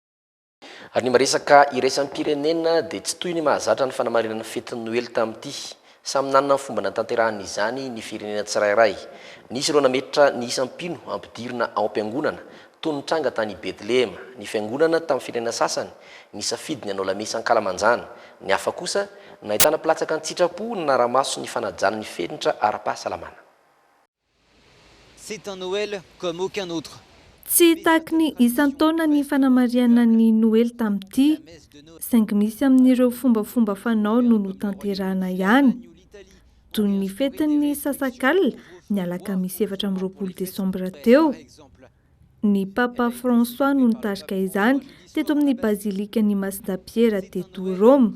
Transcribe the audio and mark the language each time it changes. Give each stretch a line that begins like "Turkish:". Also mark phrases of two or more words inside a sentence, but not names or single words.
Malagasy: Ary ny maresaka iraisan'ny pirenena dia tsy toy ny mahazatra ny fanamarinana fetin'ny Noely tamin'ity samy nanana ny fomba natanterahany izany ny firenena tsirairay. Nisy ireo nametratra ny isampino ampidirina ao am-piangonana toy ny tranga tany Betlehema, ny fiangonana tamin'ny firenena sasany ny safidy ny anao lamesa ankalamanjana, ny hafa kosa nahitana pilatsaka ny tsitrapo ny naramaso ny fanajana ny fenitra ara-pahasalamana.
French: C'est un Noël comme aucun autre.
Malagasy: Tsy taky ny isan-taona ny fanamariana ny Noël tamin'ity, saingy misy amin'ireo fombafomba fanao no notanterahana ihany. Toy ny fetin'ny Sasakal ny alakamisy 7 Desambra teo. Ny Papa François no nitarika izany teto amin'ny bazilika ny Masinapiera teto Rome.